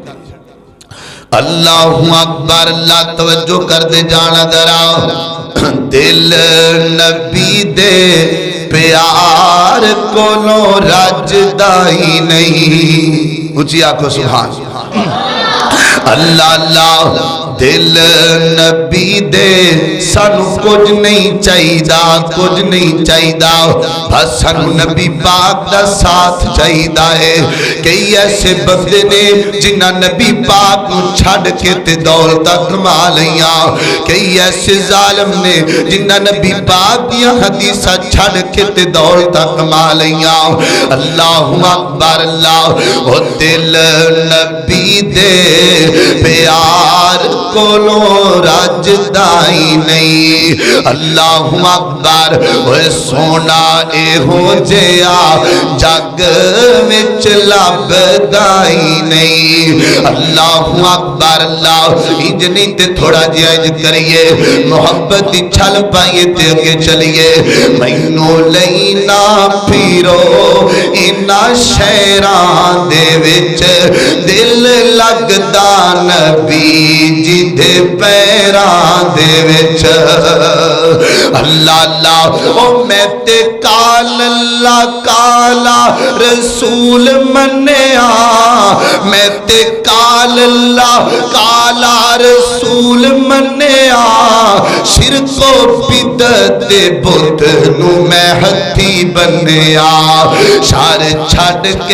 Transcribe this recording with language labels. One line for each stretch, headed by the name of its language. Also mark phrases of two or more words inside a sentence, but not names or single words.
Arabic: اللہ اکبر،
Punjabi: اللہ توجہ کر دے جانا ذرا، دل نبی دے پیار کولوں رجدا ہی نہیں، اونچی آکھو
Arabic: سبحان اللہ
Punjabi: اللہ، دل نبی دے سانو کچھ نہیں چاہیدا، کچھ نہیں چاہیدا، بس سانو نبی پاک دا ساتھ چاہیدا ہے۔ کئی ایسے بندے نے جنہ نبی پاک نو چھڈ کے تے دولتاں کما لیاں، کئی ایسے ظالم نے جنہ نبی پاک دیاں حدیثاں چھڈ کے تے دولتاں کما لیاں۔
Arabic: اللہ اکبر اللہ،
Punjabi: او دل نبی دے پیار کولوں رجدا ہی نہیں،
Arabic: اللہ اکبر،
Punjabi: اوے سونا اے ہو جیا جگ وچ لبدا ہی نہیں، اللہ
Arabic: اکبر اللہ،
Punjabi: انج نہیں تے تھوڑا جہا انج کریے، محبت دی چھل پائیے تے اگے چلیے، مینوں لینا پھیرو انہاں شہراں دے وچ دل لگدا نبی جی دے پیران دے وچ، اللہ اللہ، او میں تے
Arabic: کال اللہ کالا رسول
Punjabi: منیا، میں تے
Arabic: کال اللہ کالا رسول
Punjabi: منیا، شرک و بدعت دے بت نو میں ہتھی بنیا، شر چھڈ